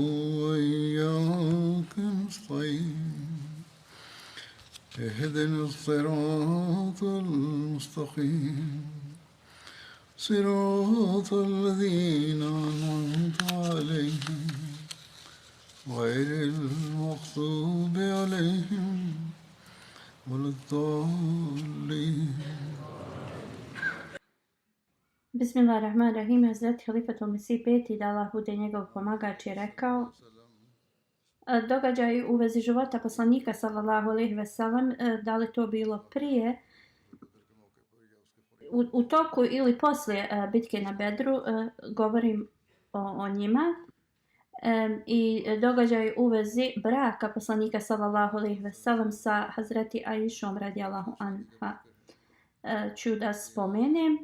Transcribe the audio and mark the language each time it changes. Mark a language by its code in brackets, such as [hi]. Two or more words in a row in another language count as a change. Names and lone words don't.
[ar] وإياك نستعين اهدنا الصراط المستقيم صراط الذين أنعمت عليهم غير المغضوب عليهم ولا الضالين. Bismillahirrahmanirrahim. [bs] Hazreti Halifatul Mesih peti, da Allah bude njegov pomagač, je rekao: događaj u vezi života poslanika [ar] صلى الله عليه وسلم, [bs] da li to bilo prije, u toku ili poslije bitke na Bedru, govorim o njima, i događaj u vezi braka poslanika [ar] صلى الله عليه وسلم [bs] sa Hazreti Aishom [ar] رضي الله عنها [bs] ću da spomenem.